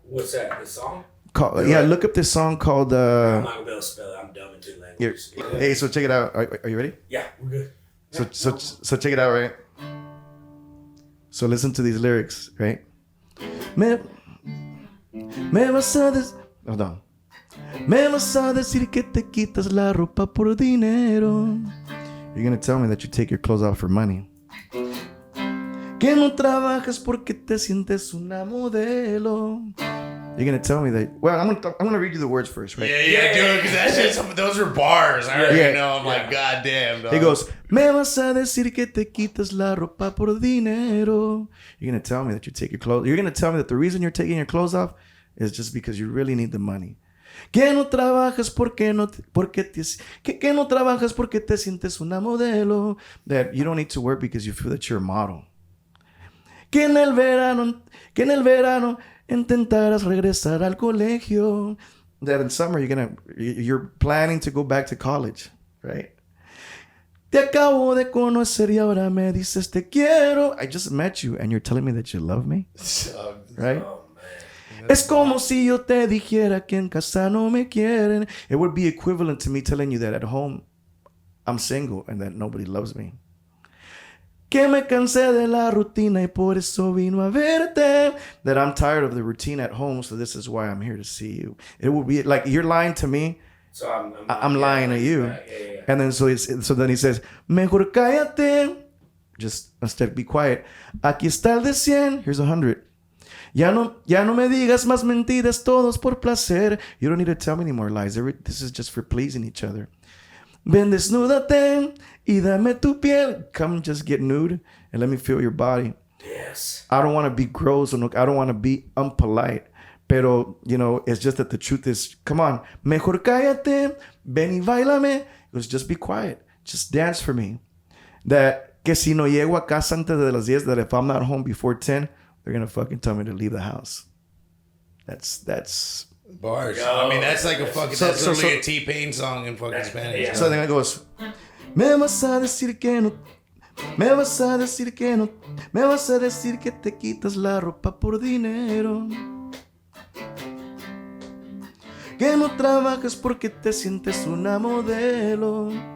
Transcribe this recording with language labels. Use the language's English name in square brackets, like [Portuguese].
[English] What's that? The song? Look up this song called. I'm not gonna be able to spell it. I'm dumb in 2 languages. Hey, so check it out. Are you ready? Yeah, we're good. So check it out, right? So listen to these lyrics, right? [Spanish] Me vas a [English] hold on. [Spanish] Me vas a decir que te quitas la ropa por dinero. [English] You're gonna tell me that you take your clothes off for money. [Spanish] Que no trabajas porque te sientes una modelo. [English] You're gonna tell me that. Well, I'm gonna read you the words first, right? Yeah, dude, because that's just those are bars. I already Yeah. know. I'm like, God damn, dog. He goes, [Spanish] me vas a decir que te quitas la ropa por dinero. [English] You're gonna tell me that you take your clothes. You're gonna tell me that the reason you're taking your clothes off is just because you really need the money. [Spanish] Que no trabajas porque que no trabajas porque te sientes una modelo. [English] That you don't need to work because you feel that you're a model. [Spanish] Que en el verano intentaras regresar al colegio. [English] That in summer you're planning to go back to college, right? [Spanish] Te acabo de conocer y ahora me dices te quiero. [English] I just met you and you're telling me that you love me, right? Oh, man. [Spanish] Es como si yo te dijera que en casa no me quieren. [English] It would be equivalent to me telling you that at home I'm single and that nobody loves me. [Spanish] Que me cansé de la rutina y por eso vino a verte. [English] That I'm tired of the routine at home, so this is why I'm here to see you. It would be like you're lying to me. So I'm lying to you. Yeah. And then so then he says, [Spanish] mejor cállate. [English] Just instead be quiet. [Spanish] Aquí está el de 100. [English] Here's 100. [Spanish] Ya no me digas más mentiras, todos por placer. [English] You don't need to tell me any more lies. This is just for pleasing each other. [Spanish] Ven, desnúdate y dame tu piel. [English] Come just get nude and let me feel your body. Yes. I don't want to be gross. I don't want to be unpolite. Pero, it's just that the truth is, come on. [Spanish] Mejor cállate. Ven y bailame. [English] It was just be quiet. Just dance for me. That, [Spanish] que si no llego a casa antes de las 10, [English] that if I'm not home before 10, they're going to fucking tell me to leave the house. That's Bars. Yo, I mean, that's like a fucking. So- That's so- literally so- a T-Pain song in fucking Spanish. Yeah. So then it goes, [Spanish] me vas a decir que no, me vas a decir que no, me vas a decir que te quitas la ropa por dinero. Que no trabajas porque te sientes una modelo.